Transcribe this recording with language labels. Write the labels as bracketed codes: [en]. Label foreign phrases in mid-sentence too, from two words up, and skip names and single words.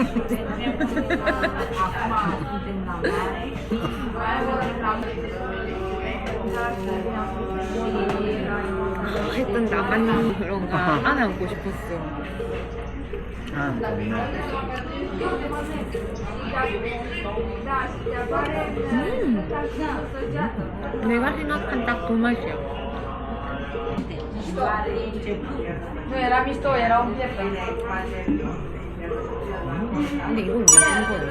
[ko] 했던 나만 그런가 안아보고 싶었어. 내가 생각한 딱 그 맛이야. [es] No era mixto, era un pierna. [ko] 근데 이건 무슨 거예요?